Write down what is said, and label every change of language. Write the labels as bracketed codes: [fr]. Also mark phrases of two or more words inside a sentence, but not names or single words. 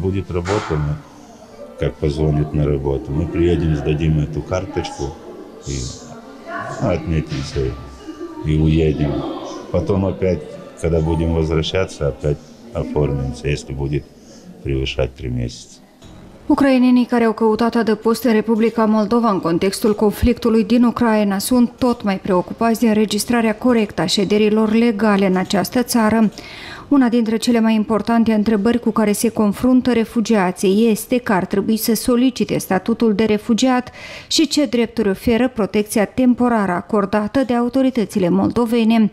[ru] Будет работа, мы, как позвонят на работу, мы приедем, сдадим эту карточку и отметимся и уедем. Потом опять, когда будем возвращаться, опять оформимся, если будет prevășat 3 месяца. [ro] Ucrainenii care au căutat adăpost în Republica Moldova în contextul conflictului din Ucraina sunt tot mai preocupați de înregistrarea corectă a șederilor legale în această țară. Una dintre cele mai importante întrebări cu care se confruntă refugiații este că ar trebui să solicite statutul de refugiat și ce drepturi oferă protecția temporară acordată de autoritățile moldovene.